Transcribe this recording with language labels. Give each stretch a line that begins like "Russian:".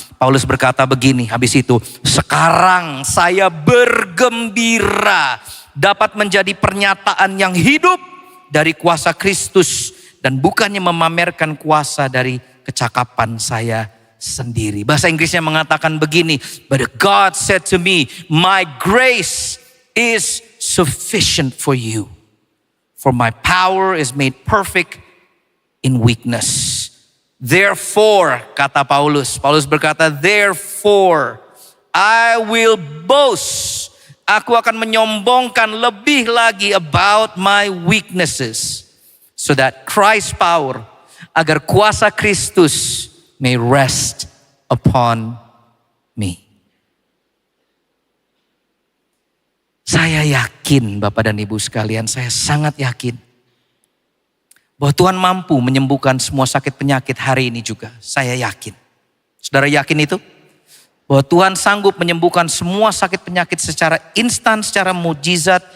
Indonesian: Paulus berkata begini habis itu. Sekarang saya bergembira dapat menjadi pernyataan yang hidup dari kuasa Kristus. Dan bukannya memamerkan kuasa dari kecakapan saya sendiri. Bahasa Inggrisnya mengatakan begini.
English: But God said to me, my grace is sufficient for you. For my power is made perfect in weakness. Therefore,
Indonesian: kata Paulus berkata,
English: therefore I will boast.
Indonesian: Aku akan menyombongkan lebih lagi
English: about my weaknesses. So that Christ's power,
Indonesian: agar kuasa Kristus
English: may rest upon me.
Indonesian: Saya yakin Bapak dan Ibu sekalian, saya sangat yakin bahwa Tuhan mampu menyembuhkan semua sakit penyakit hari ini juga. Saya yakin. Saudara yakin itu? Bahwa Tuhan sanggup menyembuhkan semua sakit penyakit secara instan, secara mujizat.